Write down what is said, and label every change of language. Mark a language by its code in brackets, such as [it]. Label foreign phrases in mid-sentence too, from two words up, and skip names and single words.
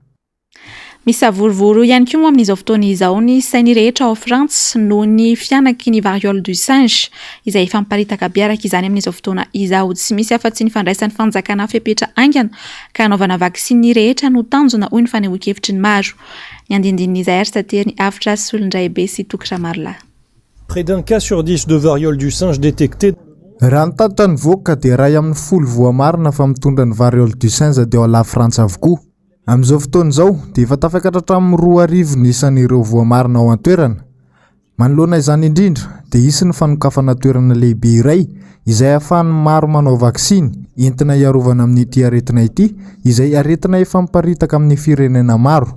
[mg] Misy vorovoro ihany koa amin'izao fotoana izao ny sainy rehetra ao Frantsa noho ny fianaky ny [fr] variole du singe [mg] izay famparitaka biaraka izany amin'izao fotoana izao. Tsy misy afa-tsy ny fandraisan'ny fanjakana fepetra aingana ka hanaovana vaksiny rehetra no tanjona hoy ny fanehoan-kevitry ny maro. Ny andindinin'izay ary tateriny Avotra Solindray be sy Tokra Marla. [fr] Près d'un cas sur 10 de variole du singe détecté. [mg] Raha nitatitra ny voaka dia ray amin'ny 10 voamarina fa mitondra ny [fr] variole du singe [mg] dia ao la Frantsa avokoa. Amin'izao fotoana izao dia efa tafakatra hatramin'ny 2,000 ny isan'ireo voamarina ao an-toerana. Manoloana izany indrindra dia hisy ny fanokafana toerana lehibe iray izay ahafahan'ny maro manao vaksiny entina hiarovana amin'ity aretina ity izay aretina efa miparitaka amin'ny firenena maro.